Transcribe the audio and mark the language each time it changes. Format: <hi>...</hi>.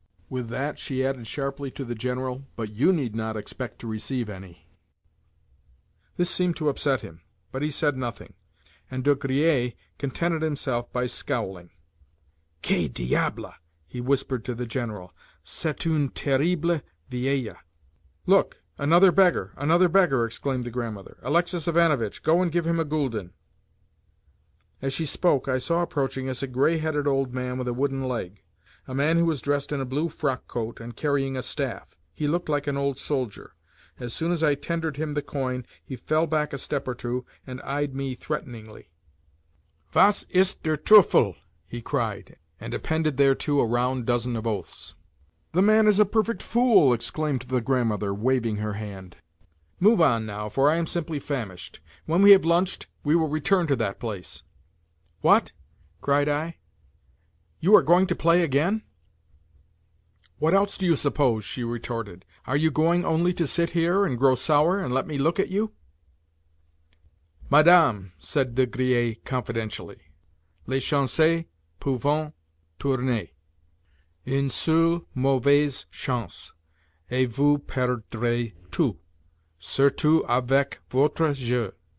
<en>With that she added sharply to the General, "But you need not expect to receive any." This seemed to upset him, but he said nothing, and De Griers contented himself by scowling.</en> <fr>"Que diable!"</fr> <en>he whispered to the General.</en> <fr>"C'est une terrible vieille."</fr> <en>"Look, another beggar, another beggar!" exclaimed the Grandmother. "Alexei Ivanovich, go and give him a gulden." As she spoke, I saw approaching us a grey-headed old man with a wooden leg, a man who was dressed in a blue frock-coat and carrying a staff. He looked like an old soldier. As soon as I tendered him the coin, he fell back a step or two, and eyed me threateningly.</en> <de>"Was ist der Teufel?"</de> <en>he cried, and appended thereto a round dozen of oaths. "The man is a perfect fool!" exclaimed the Grandmother, waving her hand. "Move on now, for I am simply famished. When we have lunched, we will return to that place." "What?" cried I. "You are going to play again?" "What else do you suppose?" she retorted. "Are you going only to sit here and grow sour and let me look at you?"</en> <fr>"Madame,"</fr> <en>said De Griers confidentially,</en> <fr>"les chances peuvent tourner. Une seule mauvaise chance, et vous perdrez tout, surtout avec votre jeu.</fr>